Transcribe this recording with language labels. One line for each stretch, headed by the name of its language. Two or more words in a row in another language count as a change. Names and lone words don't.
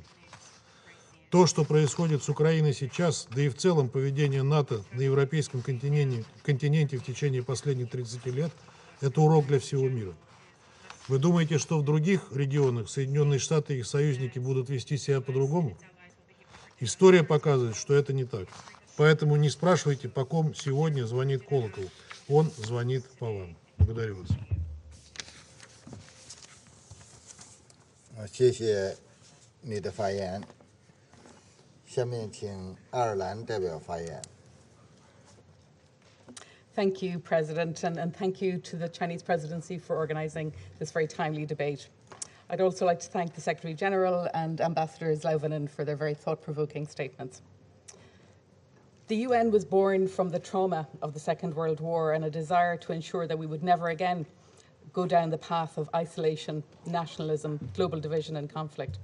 Russian: То, что происходит с Украиной сейчас, да и в целом поведение НАТО на европейском континенте в течение последних 30 лет, это урок для всего мира. Вы думаете, что в других регионах Соединенные Штаты и их союзники будут вести себя по-другому? История показывает, что это не так. Поэтому не спрашивайте, по ком сегодня звонит колокол. Он звонит по вам. Благодарю вас.
Chinese: 谢谢你的发言。下面请爱尔兰代表发言。
English: Thank you, President, and thank you to the Chinese presidency for organising this very timely debate. I'd also like to thank the Secretary-General and Ambassador Slovinen for their very thought-provoking statements. The UN was born from the trauma of the Second World War and a desire to ensure that we would never again go down the path of isolation, nationalism, global division and conflict.